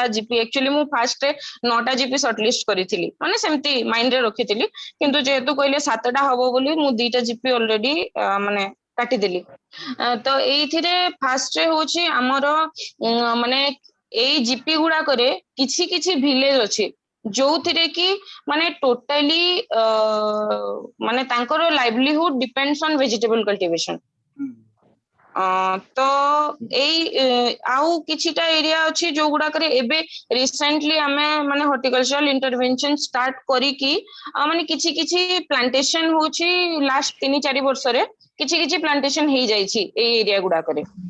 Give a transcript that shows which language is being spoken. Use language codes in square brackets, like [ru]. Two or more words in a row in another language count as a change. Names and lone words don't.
[en] GP actually [or] ମୁଁ ଫର୍ଷ୍ଟ 9ଟା [en] GP shortlist [or] କରିଥିଲି ମାନେ ସେମିତି ମାଇଣ୍ଡ ରେ ରଖିଥିଲି କିନ୍ତୁ ଯେହେତୁ କହିଲେ 7ଟା ହେବ ବୋଲି ମୁଁ 2ଟା [en] GP already [or] ମାନେ କାଟି ଦେଲି ତ ଏଇଠିରେ ଫର୍ଷ୍ଟ ରେ ହେଉଛି ଆମର ମାନେ ଏଇ ଜିପି ଗୁଡ଼ା କରେ କିଛି କିଛି ଭିଲେଜ ଅଛି ଯୋ ଥିରେ କି ମାନେ ଟୋଟାଲି ମାନେ ତାଙ୍କର [en] livelihood depends on vegetable cultivation [or] ତ ଏଇ ଆଉ କିଛିଟା ଏରିଆ ଅଛି ଯୋ ଗୁଡ଼ା କରେ ଏବେ ରିସେଣ୍ଟଲି ଆମେ ମାନେ [en] horticultural intervention start [or] କରି କି ମାନେ କିଛି କିଛି ପ୍ଲାଣ୍ଟେସନ ହଉଛି ଲାଷ୍ଟ 3-4 ବର୍ଷ ରେ କିଛି କିଛି ପ୍ଲାଣ୍ଟେସନ ହେ ଯାଇ ଛି ଏଇ ଏରିଆ ଗୁଡ଼ା କରେ